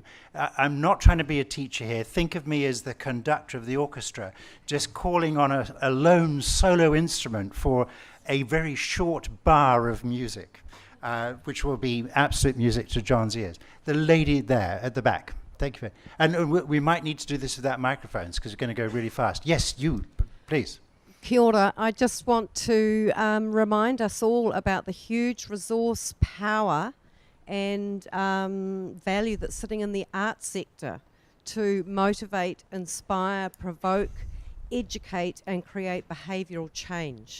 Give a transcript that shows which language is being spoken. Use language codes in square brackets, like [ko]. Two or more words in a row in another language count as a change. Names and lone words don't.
[en] I'm not trying to be a teacher here. Think of me as the conductor of the orchestra, just calling on a lone solo instrument for a very short bar of music, which will be absolute music to John's ears. The lady there at the back. Thank you. And we might need to do this without microphones because we're going to go really fast. Yes, you, please. [mi] Kia ora. [en] I just want to remind us all about the huge resource power and value that's sitting in the arts sector to motivate, inspire, provoke, educate and create behavioural change.